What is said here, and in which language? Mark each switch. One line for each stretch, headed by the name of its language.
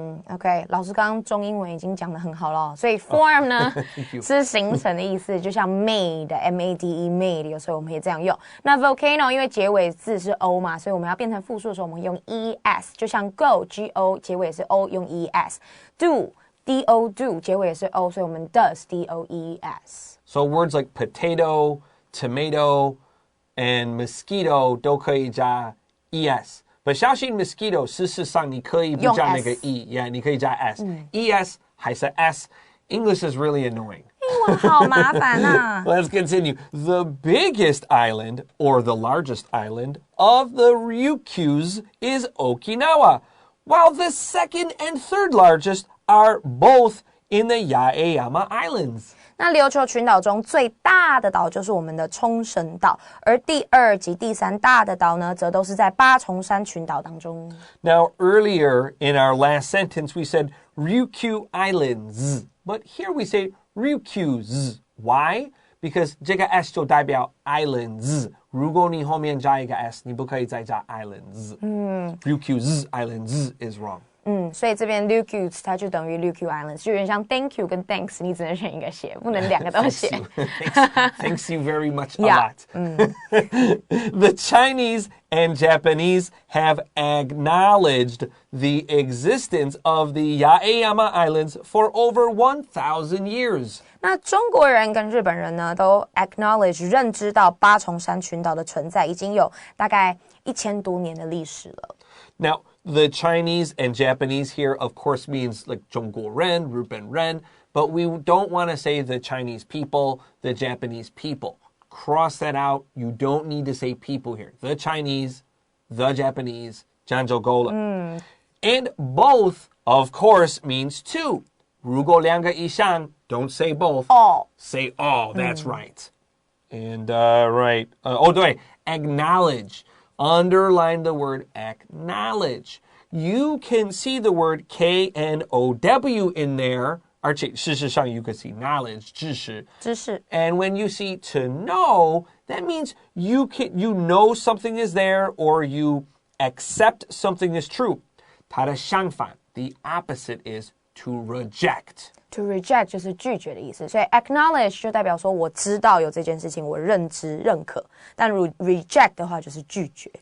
Chinese: OK， 老师刚刚中英文已经讲得很好了，所以 form 呢是形成的意思，就像 made M-A-D-E made， 有时候我们也这样用。那 volcano 因为结尾字是 O 嘛，所以我们要变成复数的时候，我们用 E-S， 就像 go G-O 结尾是 O， 用 E-S。 do D-O do 结尾也是 O， 所以我们 does D-O-E-S。
English: So words like potato, tomato, and mosquito
Chinese: 都可以加
English: es.
Chinese: But 小心 mosquito 事实上你可以不加那个 e, yeah, 你可以加 s. es 还是 s.
English: English is really annoying.
Chinese: 英文好麻烦啊。
English: Let's continue. The biggest island, or the largest island, of the Ryukyus is Okinawa, while the second and third largest are both in the Yaeyama Islands.
Chinese: 那琉球群岛中最大的岛就是我们的冲绳岛，而第二及第三大的岛呢，则都是在八重山群岛当中。
English: Now, earlier in our last sentence, we said Ryukyu Islands, but here we say Ryukyus. Why?
Chinese: Because 这个 s 就代表 islands. 如果你后面加一个 s, 你不可以再加 islands.
English: Ryukyus Islands is wrong.
Chinese: 所以这边 Ryukyus 它就等于 Ryukyu Islands， 就有点像 Thank you 跟 Thanks， 你只能选一个写，不能两个都写。
English: Thanks you very much a lot. The Chinese and Japanese have acknowledged the existence of the Yaeyama Islands for over 1,000 years.
Chinese: 那中国人跟日本人呢，都 acknowledge 认知到八重山群岛的存在，已经有大概1000多年的历史了。
English: Now, the Chinese and Japanese here, of course, means like 中国人, 日本人, but we don't want to say the Chinese people, the Japanese people. Cross that out. You don't need to say people here. The Chinese, the Japanese,
Chinese: 漳州够了.
English: And both, of course, means two.
Chinese: 如果两个以上,
English: don't say both. All. Say all. That's right. And, right. 对, acknowledge. Underline the word acknowledge. You can see the word K-N-O-W in there.
Chinese: 而且事实上
English: you can see knowledge, 知识. And when you see to know, that means you know something is there or you accept something is true.
Chinese: 它的相反,
English: the opposite is to reject.
Chinese: To reject 就是拒绝的意思，所以 acknowledge 就代表说我知道有这件事情，我认知认可。但 reject 的话就是拒绝。